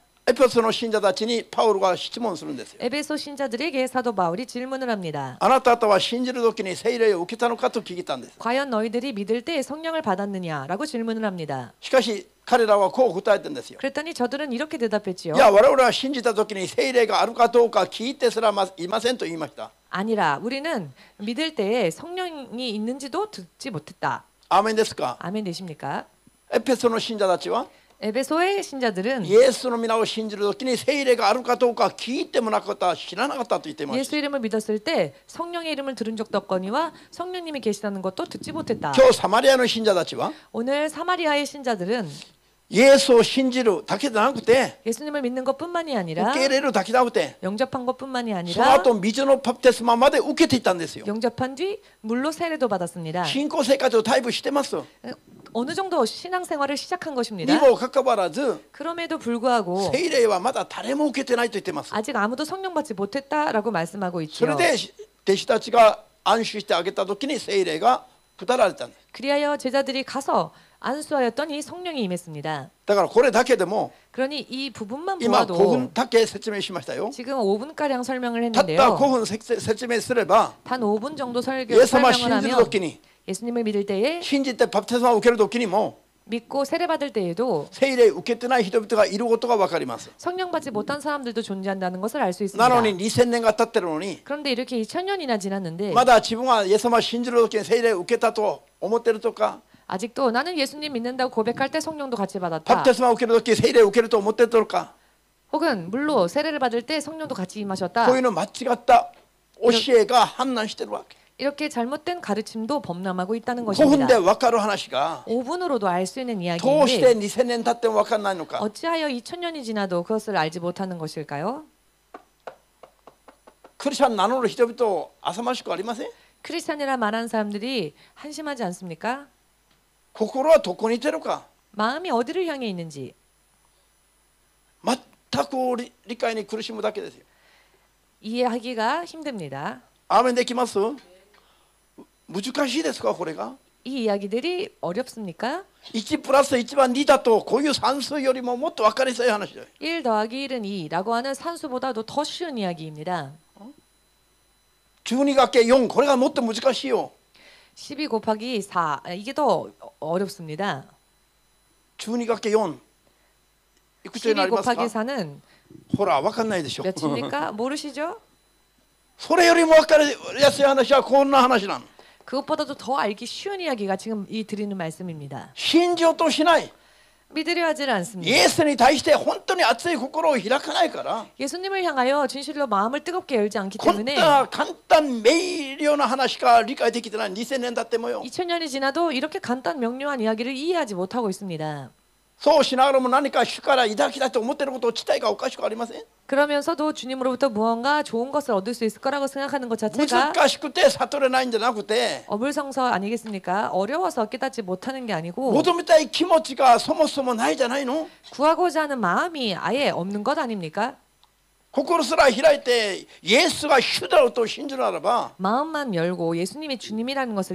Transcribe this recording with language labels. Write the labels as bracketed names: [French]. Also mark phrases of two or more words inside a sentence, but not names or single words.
[Japanese] エペソの信者たちにパウロが質問するんですよ。 [Korean] 에베소 신자들에게 사도 바울이 질문을 합니다. [Japanese] あなた方は信じるときに聖霊を受けたのかと聞いたんです。 [Korean] 과연 너희들이 믿을 때 성령을 받았느냐라고 질문을 합니다. [Japanese] しかし彼らはこう答えてるんですよ。 [Korean] 그랬더니 저들은 이렇게 대답했지요. [Japanese] いや我々は信じたときに聖霊があるかどうか聞いてすらいませんと言いました。 [Korean] 아니라 우리는 믿을 때에 성령이 있는지도 듣지 못했다. [Japanese] アーメンですか。 [Korean] 아멘 되십니까? [Japanese] エペソの信者たちは [Korean] 에베소의 신자들은 [Japanese] イエスの皆を信じるときに聖霊があるかどうか聞いてもなかった、知らなかったと言っていました。 [Korean] 예수 이름을 믿었을 때 성령의 이름을 들은 적도 없거니와 성령님이 계시다는 것도 듣지 못했다. [Japanese] 今日サマリアの信者たちは [Korean] 오늘 사마리아의 신자들은 [Japanese] イエスを信じるだけじゃなくて [Korean] 예수님을 믿는 것뿐만이 아니라 [Japanese] 受け入れるだけじゃなくて [Korean] 영접한 것뿐만이 [Japanese] その [Korean] 아니라 [Japanese] 後水のバプテスマまで受けていったんですよ。 [Korean] 영접한 뒤 물로 세례도 받았습니다. [Japanese] 信仰生活をタイプしてます。 [Korean] 어느 정도 신앙생활을 시작한 [Japanese] に [Korean] 것입니다. [Japanese] もかかわらず [Korean] 그럼에도 불구하고 [Japanese] 聖霊はまだ誰も受けてないと言ってます。 [Korean] 아직 아무도 성령 받지 못했다라고 말씀하고 [Japanese] それ [Korean] 있지요. [Japanese] で弟子たちが安心してあげた時に聖霊が下られたんです。 [Korean] 그리하여 제자들이 가서 안수하였더니 성령이 임했습니다. [Japanese] だからこれだけでも [Korean] 그러니 이 부분만 [Japanese] 今 [Korean] 보아도 [Japanese] 5分だけ説明しましたよ。 [Korean] 지금 5분가량 설명을 [Japanese] たった [Korean] 했는데요. [Japanese] 5分説明すれば [Korean] 단 5분 정도 [Japanese] イエス様を [Korean] 설명을 [Japanese] 信じる [Korean] 하면 [Japanese] 時に [Korean] 예수님을 믿을 때에 [Japanese] 信じてバプテスマを受ける時にも [Korean] 믿고 세례 받을 때에도 [Japanese] 聖霊受けてない人々がいることが分かります。 [Korean] 성령 받지 못한 사람들도 존재한다는 것을 알 수 [Japanese] なの [Korean] 있습니다. [Japanese] に2000年が経ってるのに [Korean] 그런데 이렇게 2000년이나 지났는데 [Japanese] まだ自分はイエス様を信じる時に聖霊を受けたと思ってるとか [Korean] 아직도 나는 예수님 믿는다고 고백할 때 성령도 같이 [Japanese] バ [Korean] 받았다. [Japanese] プテスマを受ける時聖霊を受けると思ってるとか [Korean] 혹은 물로 세례를 받을 때 성령도 같이 [Japanese] こ [Korean] 임하셨다. [Japanese] ういうの間違った教えが氾濫してるわけ。 [Korean] 이렇게 잘못된 가르침도 범람하고 있다는 [Japanese] 5 分 [Korean] 것입니다. [Japanese] で分かる話が [Korean] 5분으로도 알 수 있는 [Japanese] どうして [Korean] 이야기인데 [Japanese] 2000年経っても分かんないのか。 [Korean] 어찌하여 2000년이 지나도 그것을 알지 못하는 것일까요? [Japanese] クリスチャン名乗る人々浅ましくありません？ [Korean] 크리스찬이라 말하는 사람들이 한심하지 않습니까? [Japanese] 心はどこにいてるか [Korean] 마음이 어디를 향해 있는지 [Japanese] 全く理解に苦しむだけですよ。 [Korean] 이해하기가 힘듭니다. [Japanese] アーメンできます？難しいですかこれが？ [Korean] 이 이야기들이 어렵습니까? [Japanese] 1 プラス1は2だとこういう算数よりももっと分かりやすい話だよ。 [Korean] 1 더하기 1은 2라고 하는 산수보다도 더 쉬운 이야기입니다. [Japanese] 12 掛け4これがもっと難しいよ。 [Korean] 12 곱하기 4 이게 더 어렵습니다. [Japanese] 12 掛け4いくつにな [Korean] 12 [Japanese] りますか？ [Korean] 곱하기 4는 [Japanese] ほら分かんないでしょ。 [Korean] 몇입니까? 모르시죠? [Japanese] それよりも分かりやすい話はこんな話なの。 [Korean] 그것보다도 더 알기 쉬운 이야기가 지금 이 드리는 말씀입니다. [Japanese] 信じようとしない。 [Korean] 믿으려 하질 [Japanese] イ [Korean] 않습니다. [Japanese] エスに対して本当に熱い心を開かないから [Korean] 예수님을 향하여 진실로 마음을 뜨겁게 열지 않기 [Japanese] こん [Korean] 때문에 [Japanese] な簡単明瞭な話しか理解できてない2000年経ってもよ。 [Korean] 2000년이 지나도 이렇게 간단 명료한 이야기를 이해하지 못하고 있습니다. [Japanese] そうしながらも何か主から抱きだと思っていること自体がおかしくありません？ [Korean] 그러면서도 주님으로부터 무언가 좋은 것을 얻을 수 있을 거라고 생각하는 것 자체가 [Japanese] 難しくて悟れないんじゃなくて [Korean] 어불성서 아니겠습니까? 어려워서 깨닫지 못하는 게 아니고 [Japanese] 求めたい気持ちがそもそもないじゃないの？ [Korean] 구하고자 하는 마음이 아예 없는 것 아닙니까? [Japanese] 心すら開いてイエスが主だろうと信じるならば [Korean] 마음만 열고 예수님이 주님이라는 것을